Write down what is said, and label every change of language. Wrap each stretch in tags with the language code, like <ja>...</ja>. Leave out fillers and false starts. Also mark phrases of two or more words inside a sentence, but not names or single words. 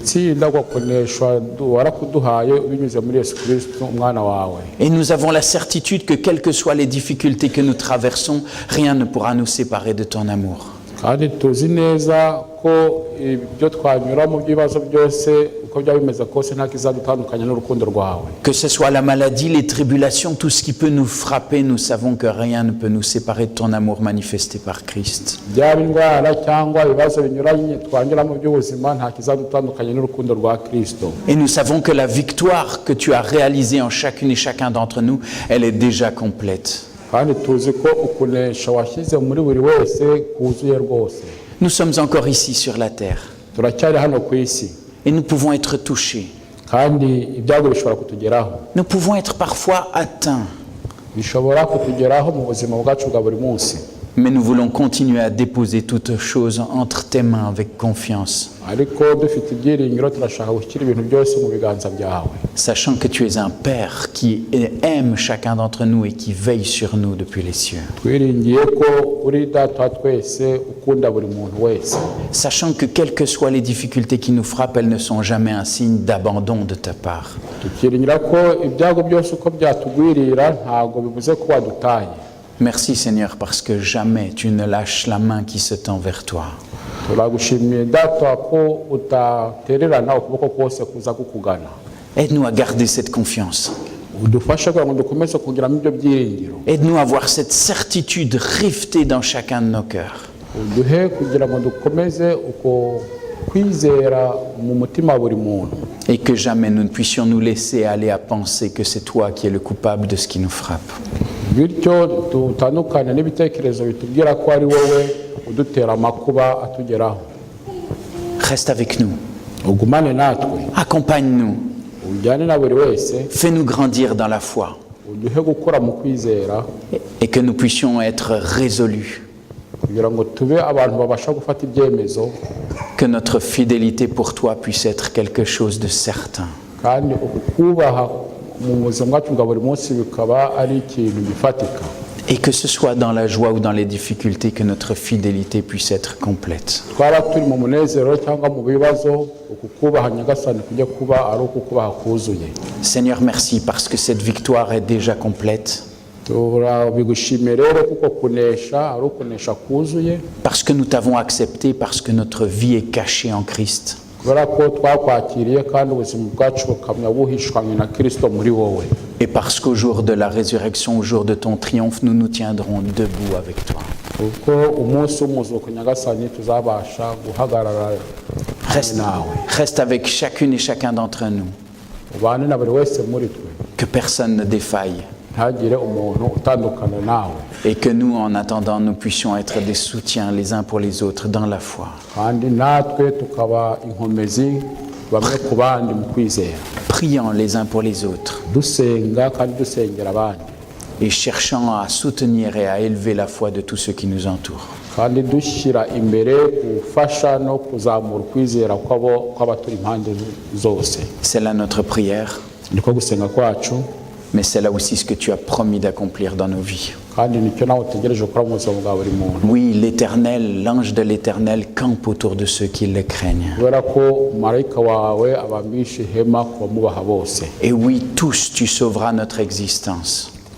<fr>Et nous avons la certitude que quelles que soient les difficultés que nous traversons, rien ne pourra nous séparer de ton amour.</fr> <rw>uko byaba bimeze kose nta kizadutandukanya n'urukundo rwawe.</rw> <fr>Que ce soit la maladie, les tribulations, tout ce qui peut nous frapper, nous savons que rien ne peut nous séparer de ton amour manifesté par Christ.</fr> <rw>Byaba indwara cyangwa ibibazo binyuranye twanyura mu by'ubuzima nta kizadutandukanya n'urukundo rwa Kristo.</rw> <fr>Et nous savons que la victoire que tu as réalisée en chacune et chacun d'entre nous, elle est déjà complète.</fr> <rw>Kandi tuzi ko ukunesha washyize muri buri wese kuzuye rwose.</rw> <fr>Nous sommes encore ici sur la terre</fr> <rw>Turacyari hano ku isi</rw> <fr>et nous pouvons être touchés.</fr> <rw>kandi ibyago bishobora kutugeraho.</rw> <fr>Nous pouvons être parfois atteints,</fr> <rw>Bishobora kutugeraho mu buzima bwacu bwa buri munsi.</rw> <fr>mais nous voulons continuer à déposer toutes choses entre tes mains avec confiance,</fr> <rw>Ariko dufite ibyiringiro turashaka gushyira ibintu byose mu biganza byawe.</rw> <fr>sachant que tu es un Père qui aime chacun d'entre nous et qui veille sur nous depuis les cieux.</fr> <rw>Twiringiye ko uri data wa twese ukunda buri muntu wese.</rw> <fr>Sachant que quelles que soient les difficultés qui nous frappent, elles ne sont jamais un signe d'abandon de ta part.</fr> <rw>Tukiringira ko ibyago byose uko byatugwirira ntabwo bivuze ko wadutaye.</rw> <fr>Merci Seigneur parce que jamais tu ne lâches la main qui se tend vers toi.</fr> <rw>Turagushimiye data ko utatererana ukuboko kose kuza kukugana.</rw> <fr>Aide-nous à garder cette confiance.</fr> <rw>Udufashe kugira ngo dukomeze kugiramo ibyo byiringiro.</rw> <fr>Aide-nous à avoir cette certitude rivetée dans chacun de nos cœurs.</fr> <rw>Uduhe kugira ngo dukomeze uko kwizera mu mutima wa buri muntu.</rw> <fr>Et que jamais nous ne puissions nous laisser aller à penser que c'est toi qui es le coupable de ce qui nous frappe.</fr> <rw>Bityo tutandukane n'ibitekerezo bitubwira ko ari wowe udutera amakuba atugeraho.</rw> <fr>Reste avec nous.</fr> <rw>Ugumane natwe.</rw> <fr>Accompagne-nous.</fr> <rw>Ujyane na buri wese.</rw> <fr>Fais-nous grandir dans la foi.</fr> <rw>Uduhe gukura mu kwizera.</rw> <fr>Et que nous puissions être résolus.</fr> <rw>Kugira ngo tube abantu babasha gufata ibyemezo.</rw> <fr>Que notre fidélité pour toi puisse être quelque chose de certain.</fr> <rw>Kandi ukubaha mu buzima bwacu bwa buri munsi bikaba ari ikintu gifatika.</rw> <fr>Et que ce soit dans la joie ou dans les difficultés, que notre fidélité puisse être complète.</fr> <rw>Twaba turi mu munezero cyangwa mu bibazo ukukubaha Nyagasani kujya kuba ari ukukubaha kuzuye.</rw> <fr>Seigneur, merci parce que cette victoire est déjà complète.</fr> <rw>Turabigushimira rero kuko kunesha ari ukunesha kuzuye.</rw> <fr>Parce que nous t'avons accepté, parce que notre vie est cachée en Christ.</fr> <rw>Kubera ko twakwakiriye kandi ubuzima bwacu bukamya buhishwanywe na Kristo muri wowe.</rw> <fr>Et parce qu'au jour de la résurrection, au jour de ton triomphe, nous nous tiendrons debout avec toi.</fr> <rw>Kuko umunsi w'umuzuko Nyagasani tuzabasha guhagarara nawe.</rw> <fr>Reste avec chacune et chacun d'entre nous.</fr> <rw>Ubane na buri wese muri twe.</rw> <fr>Que personne ne défaille.</fr> <rw>Ntagire umuntu utandukana nawe.</rw> <fr>Et que nous, en attendant, nous puissions être des soutiens les uns pour les autres dans la foi.</fr> <rw>Kandi natwe tukaba inkomezi bamwe ku bandi mu kwizera.</rw> <fr>Priant les uns pour les autres.</fr> <rw>Dusenga kandi dusengera abandi.</rw> <fr>Et cherchant à soutenir et à élever la foi de tous ceux qui nous entourent.</fr> <rw>Kandi dushyira imbere gufasha no kuzamura ukwizera kw'abaturi impande zose.</rw> <fr>C'est là notre prière.</fr> <rw>Niko gusenga kwacu.</rw> <fr>Mais c'est là aussi ce que tu as promis d'accomplir dans nos vies. Oui, l'Éternel, l'ange de l'Éternel campe autour de ceux qui le craignent. Et oui, tous tu sauveras notre existence.</fr>